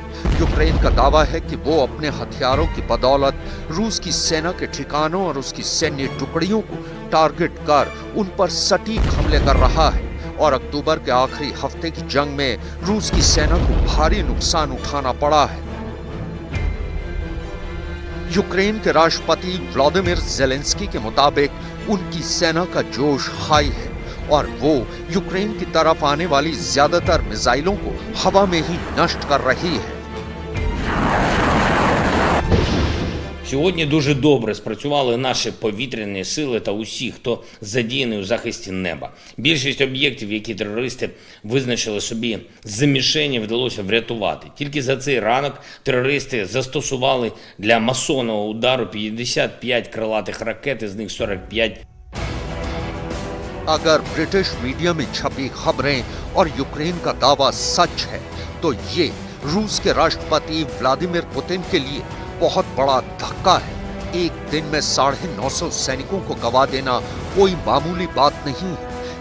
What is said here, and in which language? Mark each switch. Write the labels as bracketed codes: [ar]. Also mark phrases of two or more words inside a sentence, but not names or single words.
[hi] यूक्रेन का दावा है कि वो अपने हथियारों की बदौलत रूस की सेना के ठिकानों और उसकी सैन्य टुकड़ियों को टारगेट कर उन पर सटीक हमले कर रहा है और अक्टूबर के आखिरी हफ्ते की जंग में रूस की सेना को भारी नुकसान उठाना पड़ा है। यूक्रेन के राष्ट्रपति व्लादिमीर ज़ेलेंस्की के मुताबिक उनकी सेना का जोश हाई है और वो यूक्रेन की तरफ आने वाली ज्यादातर मिसाइलों को हवा में ही नष्ट कर रही है। [uk] Сьогодні дуже добре спрацювали наші повітряні сили та усі, хто задіяний у захисті неба. Більшість об'єктів, які терористи визначили собі за мішені, вдалося врятувати. Тільки за цей ранок терористи застосували для масованого удару 55 крилатих ракет, із них 45 [hi] अगर [en] British media [hi] में छपी खबरें और यूक्रेन का दावा सच है तो ये रूस के राष्ट्रपति व्लादिमीर पुतिन के लिए बहुत बड़ा धक्का है। एक दिन में 950 सैनिकों को गंवा देना कोई मामूली बात नहीं है।